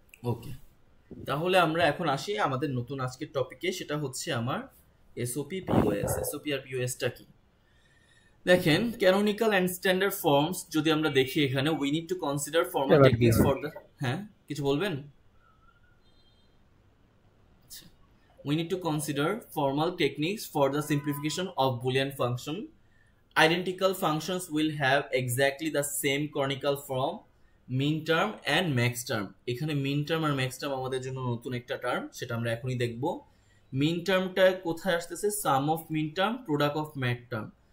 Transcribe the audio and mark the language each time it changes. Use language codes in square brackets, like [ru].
[bn] ওকে, তাহলে আমরা এখন আসি আমাদের নতুন আজকের টপিকে, সেটা হচ্ছে আমার এসওপি পিওএস। এসওপি আর পিওএসটা কি? দেখেন, [en] canonical and standard forms যদি আমরা দেখি এখানে, we need to consider formal techniques for the, [bn] হ্যাঁ কিছু বলবেন? [en] We need to consider formal techniques for the simplification of Boolean function. Identical functions will have exactly the same canonical form, mean term and max term. [bn] এখানে mean term আর max term আমাদের জন্য নতুন একটা term, সেটা আমরা এখনই দেখব। mean termটা কোথায় আসতেছে? [en] sum of mean term, product of max term।